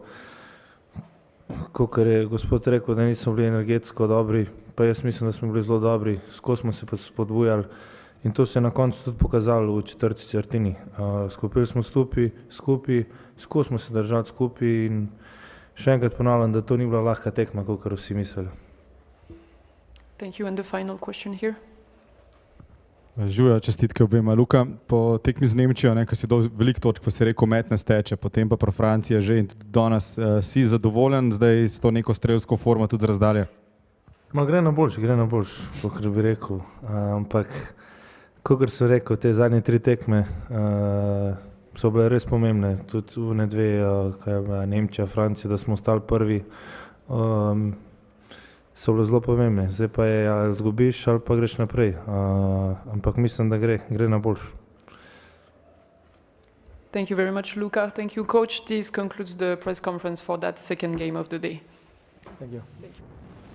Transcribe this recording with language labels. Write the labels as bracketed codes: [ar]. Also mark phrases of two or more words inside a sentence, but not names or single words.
[sl] Kakor je gospod rekel, da nismo bili energetsko dobri, pa jaz mislim, da smo bili zelo dobri, skozi smo se spodbujali in to se je na koncu tudi pokazalo v četrtini. Skupili smo skupaj, skozi smo se držali skupaj in še enkrat ponavljam, da to ni bila lahka tekma, kakor vsi mislili. [en] Thank you. And the final question here. [sl] Živjo, čestitke obema. Luka, po tekmi z Nemčijo, ko si dal veliko točk, pa si rekel met ne steče, potem pa pro Francija že in danes si zadovoljen zdaj s to neko strelsko formo tudi z razdalje? Gre na boljši, kakor bi rekel. Ampak, kakor sem rekel, te zadnje 3 tekme so bile res pomembne. Tudi v dve, kaj je bila Nemčija, Francija, da smo ostali prvi, so bile zelo pomembne. Zdaj pa je, ali izgubiš ali pa greš naprej. Ampak mislim, da gre na boljši. [en] Thank you very much, Luka. Thank you, coach. This concludes the press conference for that second game of the day. Thank you.